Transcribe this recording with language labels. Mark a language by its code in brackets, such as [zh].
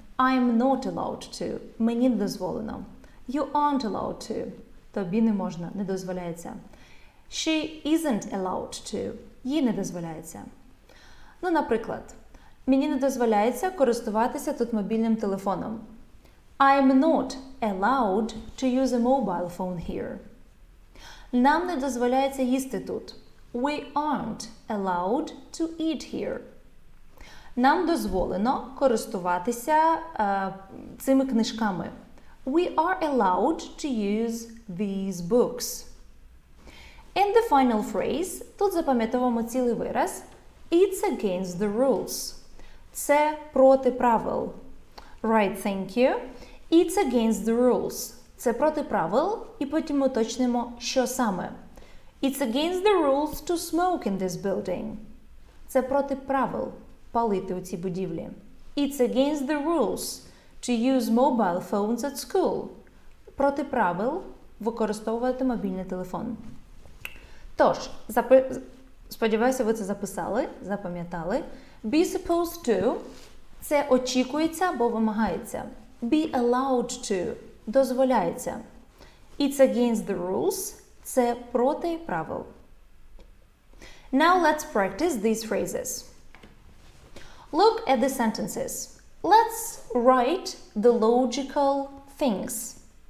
[en] I'm not allowed to. [uk] Мені не дозволено. [en] You aren't allowed to. [uk] Тобі не можна, не дозволяється. [en] She isn't allowed to. [uk] Їй не дозволяється. Ну, наприклад, мені не дозволяється користуватися тут мобільним телефоном. [en] I'm not allowed to use a mobile phone here. [uk] Нам не дозволяється їсти тут. [en] We aren't allowed to eat here. [uk] Нам дозволено користуватися цими книжками. [en] We are allowed to use these books. And the final phrase, [uk] тут запам'ятовуємо цілий вираз. [en] It's against the rules. [uk] Це проти правил. [en] Right, thank you. It's against the rules. [uk] Це проти правил, і потім ми уточнимо, що саме. [en] It's against the rules to smoke in this building. [uk] Це проти правил палити у цій будівлі. [en] It's against the rules to use mobile phones at school. [uk] Проти правил використовувати мобільний телефон. Тож, сподіваюся, ви це записали, запам'ятали. Be supposed to – це очікується або вимагається. [en] Be allowed to – дозволяється. It's against the rules – [uk] це проти правил. [en] Now let's practice these phrases. Look at the sentences. let's write the logical things.